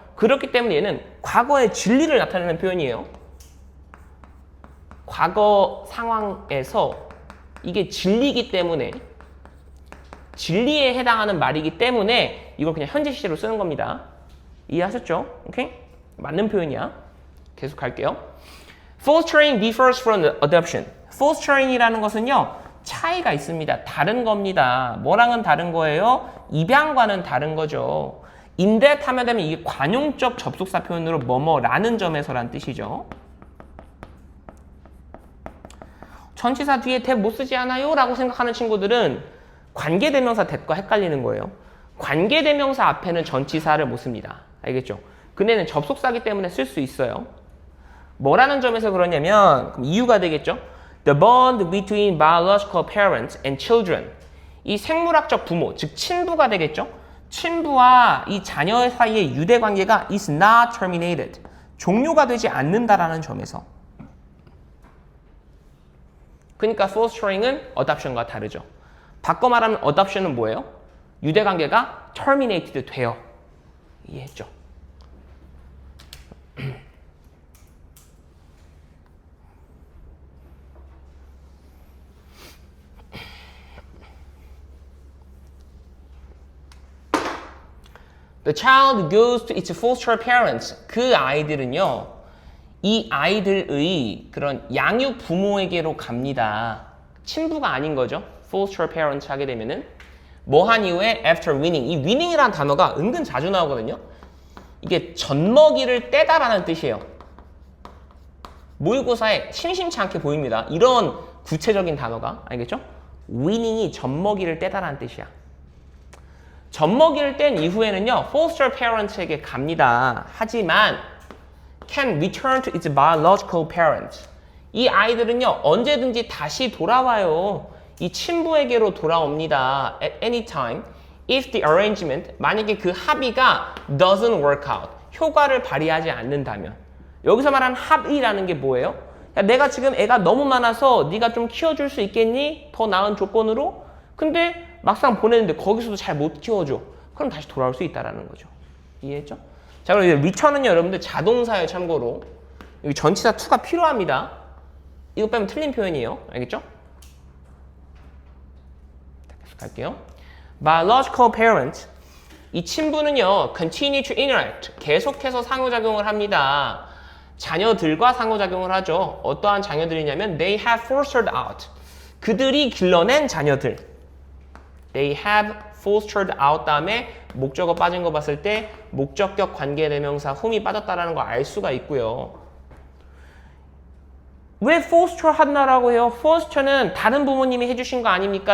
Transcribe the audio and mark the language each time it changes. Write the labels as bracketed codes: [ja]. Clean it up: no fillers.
[ko] 그렇기 때문에 얘는 과거의 진리를 나타내는 표현이에요. 과거 상황에서 이게 진리이기 때문에, 진리에 해당하는 말이기 때문에 이걸 그냥 현재 시제로 쓰는 겁니다. 이해하셨죠? 오케이? 맞는 표현이야. 계속 갈게요. [en] Fostering differs from adoption. [ko] Fostering이라는 것은요, 차이가 있습니다. 다른 겁니다. 뭐랑은 다른 거예요? 입양과는 다른 거죠. 인댓 하면 되면 이게 관용적 접속사 표현으로 뭐뭐라는 점에서라는 뜻이죠. 전치사 뒤에 that 못 쓰지 않아요? 라고 생각하는 친구들은 관계대명사 that과 헷갈리는 거예요. 관계대명사 앞에는 전치사를 못 씁니다. 알겠죠? 근데는 접속사기 때문에 쓸 수 있어요. 뭐라는 점에서 그러냐면 그럼 이유가 되겠죠? [en] The bond between biological parents and children [ko] 이 생물학적 부모, 즉 친부가 되겠죠. 친부와 이 자녀 사이의 유대 관계가 [en] is not terminated. [ko] 종료가 되지 않는다라는 점에서. 그러니까 fostering은 adoption과 다르죠. 바꿔 말하면 adoption은 뭐예요? 유대 관계가 terminated 돼요. 이해했죠? [en] The child goes to its foster parents. [ko] 그 아이들은요, 이 아이들의 그런 양육 부모에게로 갑니다. 친부가 아닌 거죠. foster parents 하게 되면은 뭐 한 이후에 [en] after winning. [ko] 이 winning이라는 단어가 은근 자주 나오거든요. 이게 젖먹이를 떼다라는 뜻이에요. 모의고사에 심심치 않게 보입니다. 이런 구체적인 단어가. 알겠죠? winning이 젖먹이를 떼다라는 뜻이야. 젖먹이를 뗀 이후에는요, foster parents에게 갑니다. 하지만 [en] can return to its biological parents. [ko] 이 아이들은요, 언제든지 다시 돌아와요. 이 친부에게로 돌아옵니다. [en] At any time, if the arrangement, [ko] 만약에 그 합의가 [en] doesn't work out, [ko] 효과를 발휘하지 않는다면. 여기서 말하는 합의라는 게 뭐예요? 야, 내가 지금 애가 너무 많아서 네가 좀 키워줄 수 있겠니? 더 나은 조건으로? 근데 막상 보내는데 거기서도 잘 못 키워줘. 그럼 다시 돌아올 수 있다는 거죠. 이해했죠? 자, 그럼 이제 return은요, 여러분들 자동사예요, 참고로. 여기 전치사 to가 필요합니다. 이거 빼면 틀린 표현이에요. 알겠죠? 계속 갈게요. [en] Biological parent. [ko] 이 친부는요, [en] continue to interact. [ko] 계속해서 상호작용을 합니다. 자녀들과 상호작용을 하죠. 어떠한 자녀들이냐면 [en] they have fostered out. [ko] 그들이 길러낸 자녀들. [en] They have fostered out [ko] 다음에 목적어 빠진 거 봤을 때 목적격 관계대명사 whom이 빠졌다는 거 알 수가 있고요. 왜 foster 한다라고 해요? foster는 다른 부모님이 해주신 거 아닙니까?